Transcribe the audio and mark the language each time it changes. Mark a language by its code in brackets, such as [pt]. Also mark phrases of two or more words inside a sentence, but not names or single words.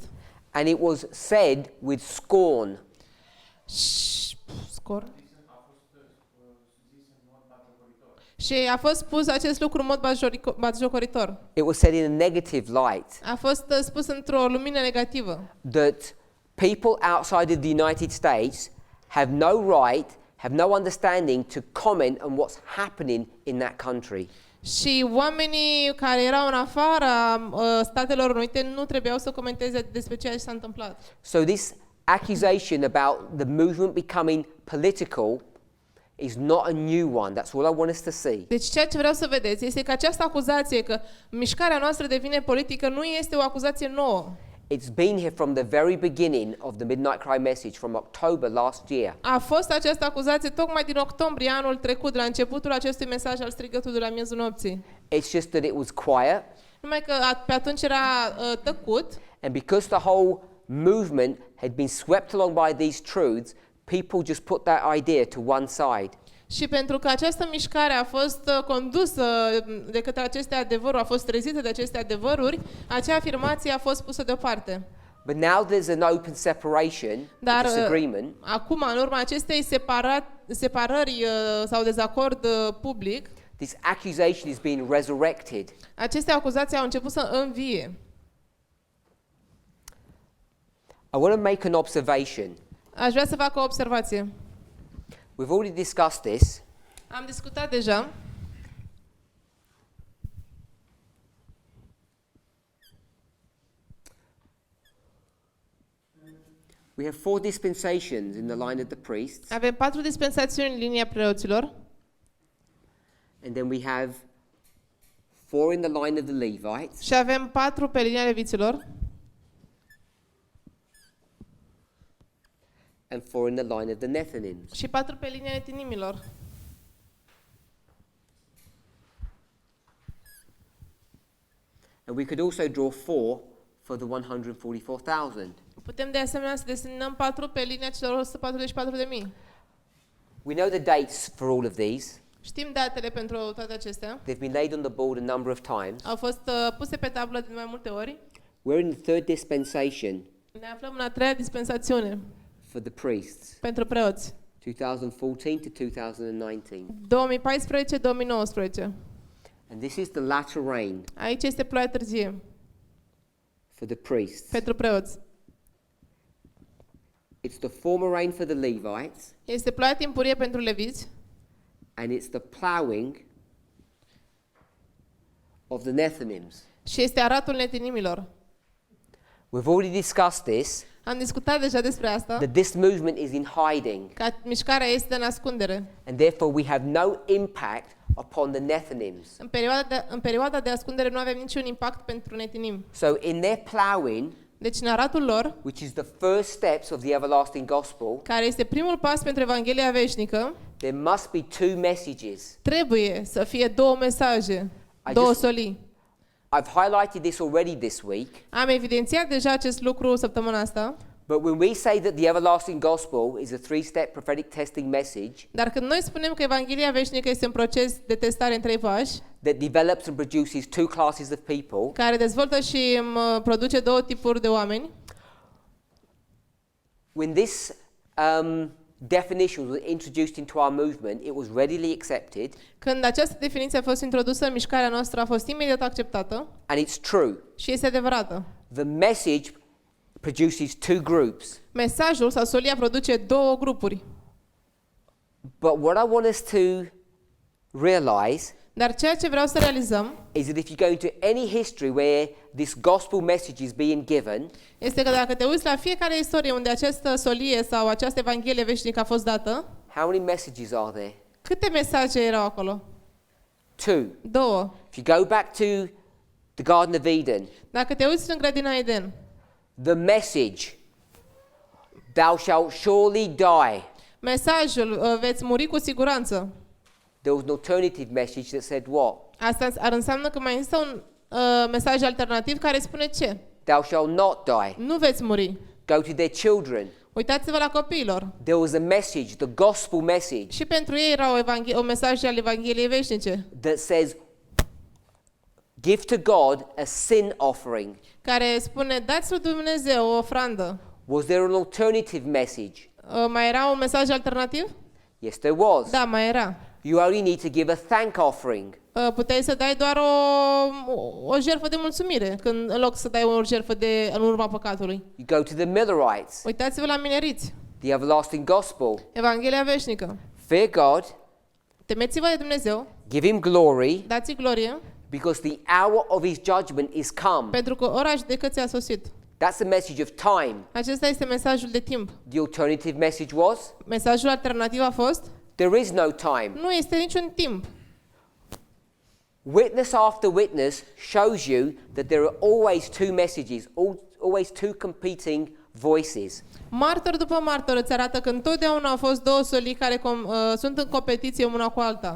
[en] And it was said with scorn. Scor. [ro] Și a fost spus acest lucru în mod batjocoritor. [en] It was said in a negative light. [ro] A fost spus într-o lumină negativă. [en] That people outside of the United States have no right, have no understanding to comment on what's happening in that country. [ro] Și oamenii care erau în afara Statelor Unite nu trebuiau să comenteze despre ceea ce s-a întâmplat. [en] So this accusation about the movement becoming political is not a new one. That's all I want us to see. [ro] Deci ceea ce vreau să vedeți este că această acuzație că mișcarea noastră devine politică nu este o acuzație nouă. [en] It's been here from the very beginning of the Midnight Cry message from October last year. [ro] A fost această acuzație tocmai din octombrie anul trecut, la începutul acestui mesaj al strigătului de la miezul nopții. [en] It's just that it was quiet. [ro] Numai că pe atunci era tăcut. [en] And because the whole movement had been swept along by these truths, people just put that idea to one side. [ro] Și pentru că această mișcare a fost condusă de către aceste adevăruri, a fost trezită de aceste adevăruri, acea afirmație a fost pusă deoparte. [en] But now there's an open separation, [ro] Dar [en] disagreement. [ro] acum, în urma acestei separări sau dezacord public, [en] This accusation is being resurrected. [ro] aceste acuzații au început să învie. [en] I want to make an observation. [ro] Aș vrea să fac o observație. [en] We've already discussed this. [ro] Am discutat deja. [en] We have 4 dispensations in the line of the priests, [ro] Avem 4 dispensațiuni în linia preoților [en] and then we have 4 in the line of the Levites, [ro] și avem 4 pe linia leviților [en] and 4 in the line of the Nethinims. [ro] și 4 pe linia netinimilor. [en] And we could also draw 4 for the 144,000. [ro] Putem de asemenea să desenăm 4 pe linia celor 144.000. [en] We know the dates for all of these. [ro] Știm datele pentru toate acestea. [en] They've been laid on the board a number of times. [ro] Au fost puse pe tablă de mai multe ori. [en] We're in the third dispensation [ro] Ne aflăm în a treia dispensațiune [en] for the priests, [ro] pentru preoți. [en] 2014 to 2019. [ro] 2014-2019. [en] And this is the latter rain [ro] Aici este ploaia târzie [en] for the priests. [ro] pentru preoți. [en] It's the former rain for the Levites, [ro] Este ploaia timpurie pentru leviți [en] and it's the ploughing of the Nethinims. [ro] și este aratul netinimilor. [en] We've already discussed this, [ro] Am discutat deja despre asta, [en] that this movement is in hiding, [ro] că mișcarea este în ascundere. [en] and therefore we have no impact upon the Nethinims. [ro] În perioada de ascundere nu avem niciun impact pentru netinim. [en] So in their ploughing, [ro] Deci în aratul lor, [en] which is the first steps of the everlasting gospel, [ro] care este primul pas pentru Evanghelia veșnică, [en] there must be 2 messages. [ro] trebuie să fie 2 mesaje, [en] I [ro] 2 [en] just- [ro] solii. [en] I've highlighted this already this week, [ro] Am evidențiat deja acest lucru săptămâna asta, [en] but when we say that the everlasting gospel is a 3-step prophetic testing message [ro] dar când noi spunem că Evanghelia veșnică este un proces de testare în 3 pași, [en] that develops and produces 2 classes of people, [ro] care dezvoltă și produce 2 tipuri de oameni, [en] when this definition was introduced into our movement, it was readily accepted, [ro] când această definiție a fost introdusă în mișcarea noastră, a fost imediat acceptată [en] and it's true. [ro] și este adevărată. [en] The message produces 2 groups. [ro] Mesajul sau solia produce 2 grupuri. [en] But what I want us to realize [ro] Dar ceea ce vreau să realizăm [en] is that if you go into any history where this gospel message is being given, [ro] este că dacă te uiți la fiecare istorie unde această solie sau această Evanghelie veșnică a fost dată, [en] how many messages are there? [ro] câte mesaje erau acolo? [en] 2. [ro] 2. [en] If you go back to the Garden of Eden, [ro] Dacă te uiți în grădina Eden, [en] the message, thou shalt surely die. [ro] mesajul veți muri cu siguranță. [en] There was an alternative message that said what? [ro] Asta ar înseamnă că mai există un mesaj alternativ care spune ce? [en] Thou shalt not die. [ro] Nu veți muri. [en] Go to their children. [ro] Uitați-vă la copiilor. [en] There was a message, the gospel message, [ro] Și pentru ei era o mesaj al Evangheliei veșnice, [en] that says, give to God a sin offering. [ro] care spune, dați lui Dumnezeu o ofrandă. [en] Was there an alternative message? [ro] Mai era un mesaj alternativ? [en] Yes, there was. [ro] Da, mai era. [en] You only need to give a thank offering. [ro] Puteai să dai doar o jertfă de mulțumire, când, în loc să dai o jertfă în urma păcatului. [en] You go to the Millerites, [ro] Uitați-vă la mineriți. [en] the everlasting gospel. [ro] Evanghelia veșnică. [en] Fear God, [ro] Temeți-vă de Dumnezeu, [en] give him glory, [ro] dați-i glorie, [en] because the hour of his judgment is come. [ro] pentru că ora judecății a sosit. [en] That's the message of time. [ro] Acesta este mesajul de timp. [en] The alternative message was, [ro] Mesajul alternativ a fost, [en] there is no time. [ro] nu este niciun timp. [en] Witness after witness shows you that there are always 2 messages, always 2 competing voices. [ro] Martor după martor îți arată că întotdeauna au fost 2 solii care sunt în competiție una cu alta.